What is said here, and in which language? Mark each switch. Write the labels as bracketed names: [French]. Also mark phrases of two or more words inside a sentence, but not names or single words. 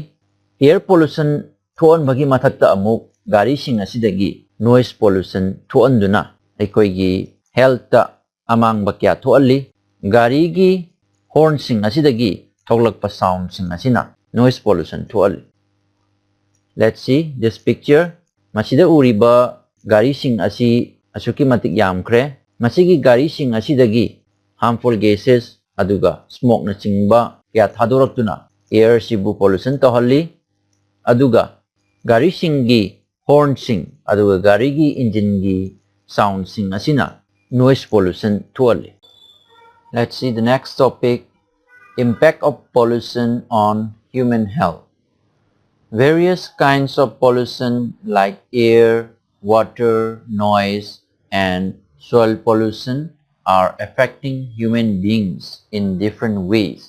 [English] Air pollution [Manipuri] thoan bagi mathakta amuk gari sing asidagi [English] noise pollution [Manipuri] thoanduna aikoigi health ta amang bakya thoali. Gari gi horn sing asidagi thoglakpa sound sing asina [English] noise pollution [Manipuri] thoali. [English] Let's see this picture. [Manipuri] Masida uriba gari sing asi asuki matik yamkre. Masigi gari sing asidagi [English] harmful gases [Manipuri] aduga smoke na chingba kaya thadoraktuna air sibu pollution tohalli. Aduga gari sing gi horn sing aduga gari gi engine gi sound sing asina [English] noise pollution [Manipuri] thohalli. [English] Let's see the next topic, impact of pollution on human health. Various kinds of pollution like air, water, noise, and soil pollution are affecting human beings in different ways.